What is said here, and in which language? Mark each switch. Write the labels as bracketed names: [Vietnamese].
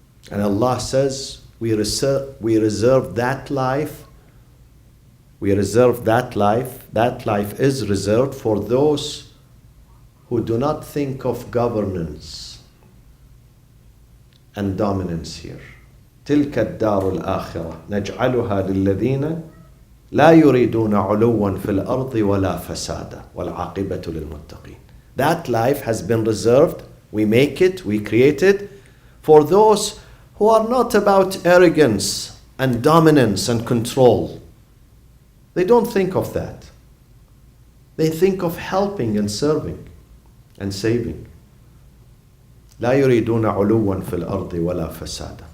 [English] And Allah says, we reserve that life. We reserve that life. That life is reserved for those who do not think of governance and dominance here. [Arabic] تلك الدار الآخرة نجعلها للذين لا يريدون علوا في الأرض ولا فسادا والعاقبة للمتقين. [English] That life has been reserved. We make it, we create it for those who are not about arrogance and dominance and control. They don't think of that. They think of helping and serving and saving. [Arabic] لا يريدون علوا في الأرض ولا فسادا.